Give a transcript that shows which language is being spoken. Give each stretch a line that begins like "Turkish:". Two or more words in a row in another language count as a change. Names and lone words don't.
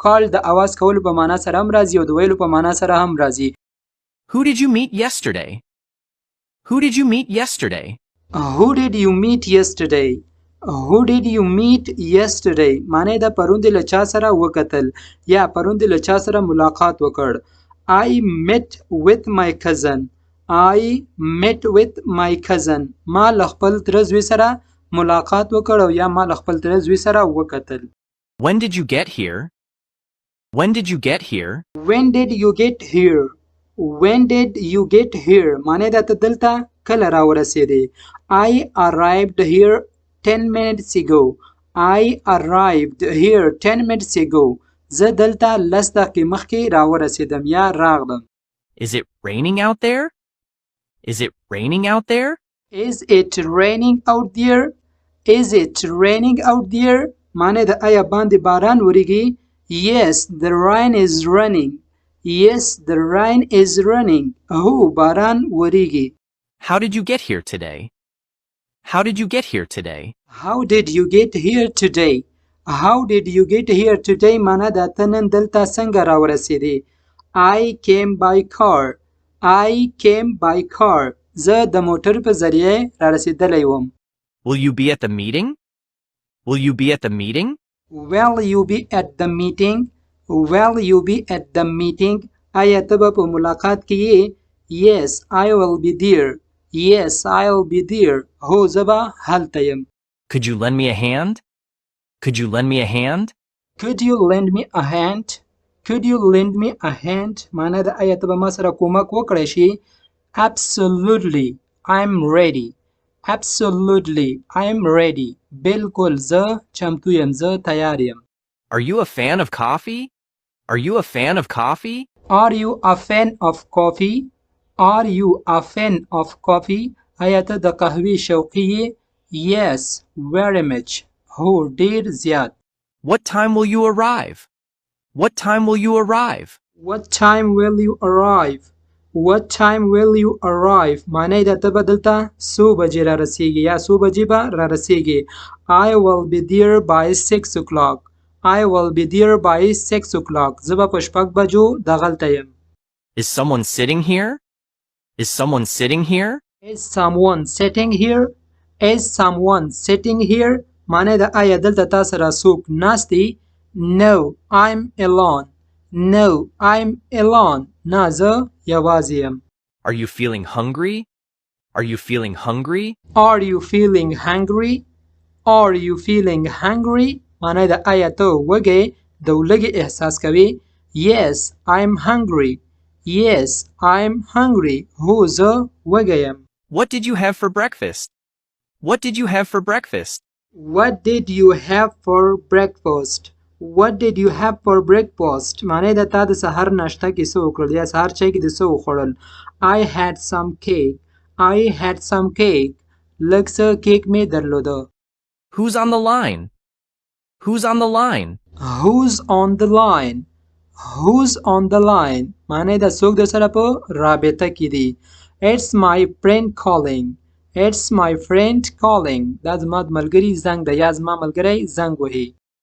Pashto: call د اواز کولو په معنا سره هم راځي او د ویلو په معنا سره هم راځي.
English: Who did you meet yesterday? Who did you meet yesterday? Who did you meet yesterday? Who did you meet yesterday?
Pashto: معنی د پرون د له چا سره وکتل یا پرون د له چا سره ملاقات وکړ.
English: I met with my cousin. I met with my cousin.
Pashto: ما له خپل تره زوی سره ملاقات وکړ او یا ما له خپل تره زوی سره وکتل.
English: When did you get here? When did you get here? When did you get here? When did you get here?
Pashto: معنی دا ته دلته کله راورسېدې.
English: I arrived here 10 minutes ago. I arrived here 10 minutes ago.
Pashto: زه دلته 10 دقیقې مخکې راورسېدم یا راغلم.
English: Is it raining out there? Is it raining out there? Is it raining out there? Is it raining out there?
Pashto: معنی د آیا باندې باران وریږي.
English: Yes, the rain is running. Yes, the rain is running.
Pashto: هو باران وریږي.
English: How did you get here today? How did you get here today? How did you get here today? How did you get here today
Pashto: معنی د ته نن دلته څنګه راورسېدې.
English: I came by car. I came by car.
Pashto: زه د موټر په ذریعه رارسېدلی وم.
English: Will you be at the meeting? Will you be at the meeting? Will you be at the meeting? Will you be at the meeting?
Pashto: آیا ته به په ملاقات کې یې؟
English: Yes, I will be there. Yes, I'll be there.
Pashto: هو زه به هلته یم.
English: Could you lend me a hand? Could you lend me a hand? Could you lend me a hand? Could you lend me a hand?
Pashto: معنی د آیا ته به ما سره کومک وکړی شي؟
English: Absolutely, I'm ready. Absolutely, I'm ready.
Pashto: بالکل زه چمتو یم. زه تیار یم.
English: Are you a fan of coffee? Are you a fan of coffee? Are you a fan of coffee? Are you a fan of coffee?
Pashto: آیا ته د قهوې شوقي یې؟
English: Yes, very much.
Pashto: هو ډیر زیات.
English: What time will you arrive? What time will you arrive? What time will you arrive? What time will you arrive?
Pashto: معنی د ته به دلته څو بجې را رسیږي یا څو بجې به را رسیږي.
English: I will be there by 6 o'clock. I will be there by 6 o'clock.
Pashto: زه به په 6 بجو دغلته یم.
English: Is someone sitting here? Is someone sitting here? Is someone sitting here? Is someone sitting here?
Pashto: معنی د آیا دلته تا سره څوک ناست دی؟
English: No, I'm alone. No, I'm alone.
Pashto: نه زه یوازې یم.
English: Are you feeling hungry? Are you feeling hungry? Are you feeling hungry? Are you feeling hungry?
Pashto: معنی د آیا ته وږی د لږې احساس کوي؟
English: Yes, I'm hungry. Yes, I'm hungry.
Pashto: هو زه وږی یم.
English: What did you have for breakfast? What did you have for breakfast? What did you have for breakfast? What did you have for breakfast?
Pashto: معنی د تا د سحر ناشته کې څه وکړل یا سحر چای کې د څه وخوړل؟
English: I had some cake. I had some cake.
Pashto: لږ څه کیک مې درلوده.
English: Who's on the line? Who's on the line? Who's on the line? Who's on the line?
Pashto: معنی د څوک د سره په رابطه کې دی.
English: It's my friend calling. It's my friend calling.
Pashto: دا زما د ملګري زنګ ده یا زما ملګری زنګ وهي.